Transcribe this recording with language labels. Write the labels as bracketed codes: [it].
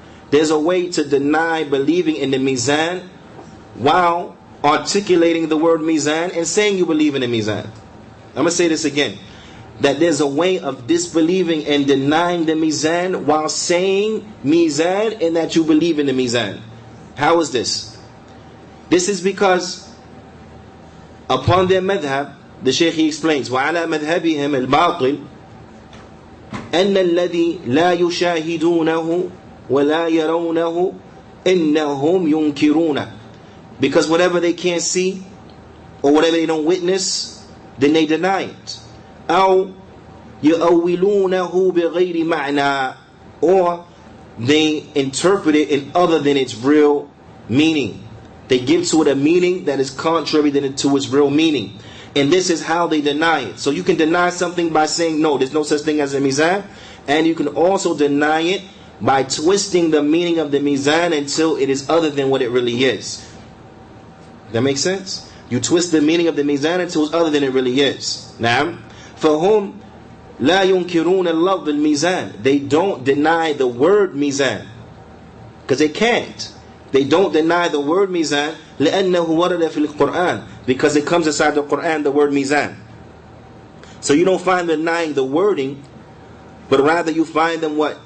[en] There's a way to deny believing in the mizan while articulating the word mizan and saying you believe in the mizan. I'm going to say this again. That there's a way of disbelieving and denying the mizan while saying mizan and that you believe in the mizan. How is this? This is because upon their madhab, the Shaykh he explains, [ar] وَعَلَى مَذْهَبِهِمْ الْبَاطِلِ أَنَّ الَّذِي لَا يُشَاهِدُونَهُ وَلَا يَرَوْنَهُ إِنَّهُمْ يُنْكِرُونَ. [en] Because whatever they can't see or whatever they don't witness, then they deny it. [ar] أو يؤولونه بغير معنى, [en] or they interpret it in other than its real meaning. They give to it a meaning that is contrary to its real meaning. And this is how they deny it. So you can deny something by saying no, there's no such thing as a mizan, and you can also deny it by twisting the meaning of the mizan until it is other than what it really is. That makes sense? You twist the meaning of the mizan until it's other than it really is. [ar] Now, فَهُمْ لَا يُنْكِرُونَ اللَّفْظَ الْمِيزَانِ. [en] They don't deny the word mizan. Because they can't. They don't deny the word mizan [ar] لأنه ورد في القرآن, [en] because it comes inside the Quran, the word mizan. So you don't find them denying the wording, but rather you find them what?